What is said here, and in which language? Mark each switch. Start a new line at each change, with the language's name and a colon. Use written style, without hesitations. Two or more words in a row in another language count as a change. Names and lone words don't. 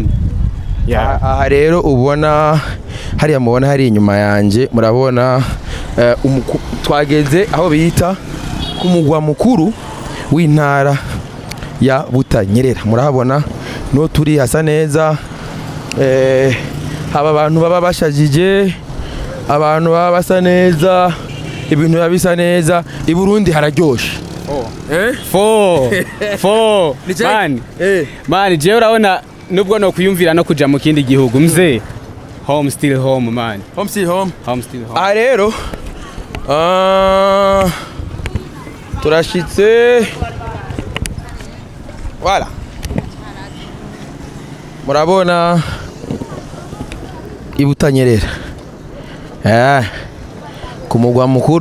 Rundi: Aha rero ubona hariya mubona hari inyuma yanje murabona twageze aho bita ku mugwa mukuru w'intara ya Butanyerera murahabona no turi hasa neza haba abantu baba bashajije abantu baba basa neza ibintu bisa neza i Burundi hararyoshe man je urabona nubwo no kuyumvira no kuja mu kindi gihugu mzee
English: home still home
Rundi: man
English: home still home ah
Rundi: rero turashitse voilà murabona ibutanyerera ku mugwa mukuru